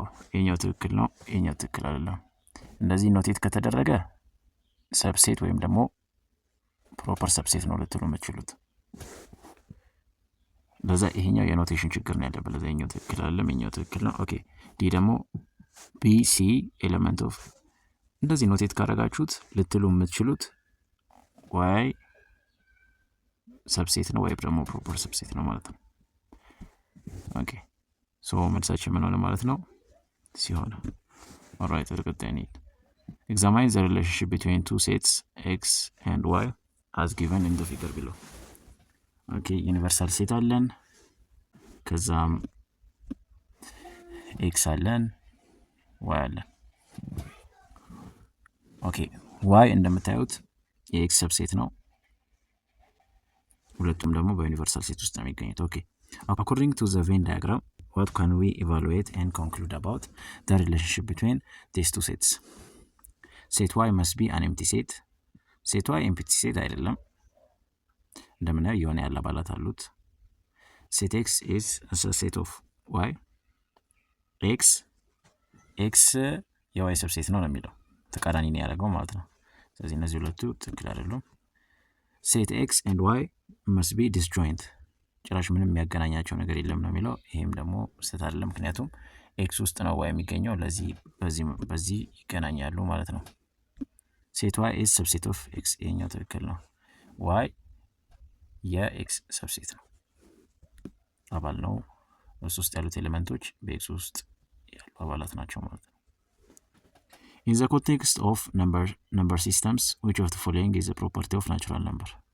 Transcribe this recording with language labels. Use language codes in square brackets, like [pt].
[am] ይሄኛው ትክክል ነው፣ ይሄኛው ትክክል አይደለም። እንደዚህ ኖቴት ከተደረገ ሰብሴት ወይም ደግሞ ፕሮፐር ሰብሴት ነው ልትሉ የምትችሉት። ለዛ ይሄኛው የኖቴሽን ችግር ነው ያለበት። ለዛ ይሄኛው ትክክል አይደለም፣ ይሄኛው ትክክል ነው። ኦኬ ዲ ደግሞ ቢ ሲ ኤሌመንት ኦፍ እንደዚህ ኖቴት ካደረጋችሁት ልትሉ የምትችሉት ዋይ ሰብሴት ነው ወይም ደግሞ ፕሮፐር ሰብሴት ነው ማለት ነው። ኦኬ ሶ መልሳችን ምን ሆነ ማለት ነው? ሲሆን ኦልራይት ተቀጣይ ነው። [en] Examine the relationship between two sets x and y as given in the figure below. [am] Okay, ዩኒቨርሳል ሴት አለን፣ ከዛም x አለን፣ y አለን። ኦኬ y እንደምታዩት የx ሰብሴት ነው። ሁለቱም ደግሞ በዩኒቨርሳል ሴት ውስጥ ነው የሚገኙት። ኦኬ [en] according to the Venn diagram, what can we evaluate and conclude about the relationship between these two sets? Set y must be an empty set. Set y empty set [am] አይደለም፣ እንደምናየው የሆነ ያለ አባላት አሉት። [en] set x is a set of y. [am] x የy ሰብሴት ነው የሚለው ተቃራኒ ነው ያደረገው ማለት ነው። ስለዚህ እነዚህ ሁለቱ ትክክል አይደሉም። [en] set x and y must be disjoint. [am] ጭራሽ ምንም የሚያገናኛቸው ነገር የለም ነው የሚለው። ይሄም ደግሞ ስህተት አይደለም፣ ምክንያቱም x ውስጥ ነው y የሚገኘው። ለዚህ በዚህ ይገናኛሉ ማለት ነው። [en] set y is subset of x [am] ይሄኛው ትክክል ነው። y የx ሰብሴት ነው፣ አባል ነው። እሱ ውስጥ ያሉት ኤሌመንቶች በx ውስጥ ያሉ አባላት ናቸው ማለት ነው። [en] In the context of number systems, which of the following is a property of natural number?